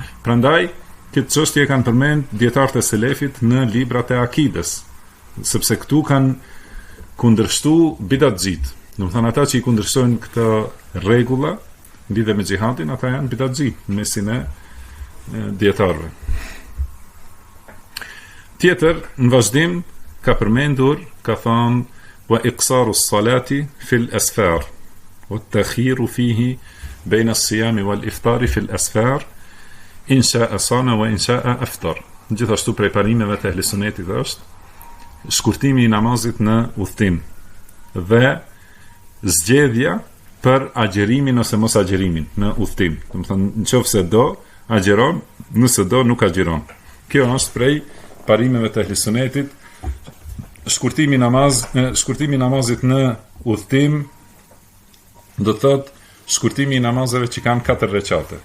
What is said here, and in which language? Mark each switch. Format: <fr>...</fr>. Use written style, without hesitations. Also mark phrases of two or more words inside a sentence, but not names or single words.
<sq>Prandaj këtë çështje kanë përmend dietarët e selefit në librat e akides, sepse këtu kanë kundërshtuar bidatxhit. Do të thonë ata që i kundërshtojnë këto rregulla lidhe me xhihadin, ata janë bidatxhit në mesin e dietarëve. Tjetër, në vazhdim, ka përmendur, ka thonë,</sq> <ar>وقصر الصلاة في الأسفار، والتخيير فيه بين الصيام والإفطار في الأسفار، إن شاء صام وإن شاء أفطر.</ar> <sq>Gjithashtu prej parimeve të ehli sunetit është shkurtimi i namazit në udhtim dhe zgjedhja për agjerimin ose mos agjerimin në udhtim. Do të thonë, nëse do agjeron, nëse do nuk agjeron. Kjo është prej parimeve të ehli sunetit. Shkurtimi i namazit në udhtim do të thotë shkurtimi i namazeve që kanë 4 rekate.</sq>